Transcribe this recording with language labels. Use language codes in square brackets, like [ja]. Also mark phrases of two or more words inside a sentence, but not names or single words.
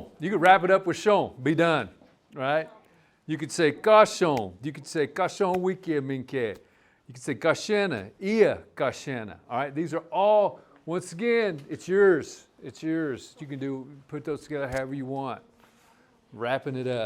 [en] You could wrap it up with Shon. Be done. Right? You could say Kashon. You could say Kashon Wike Minke. You could say Gashena. O-gah-pah. All right? These are all, once again, it's yours. It's yours. You can put those together however you want. Wrapping it up.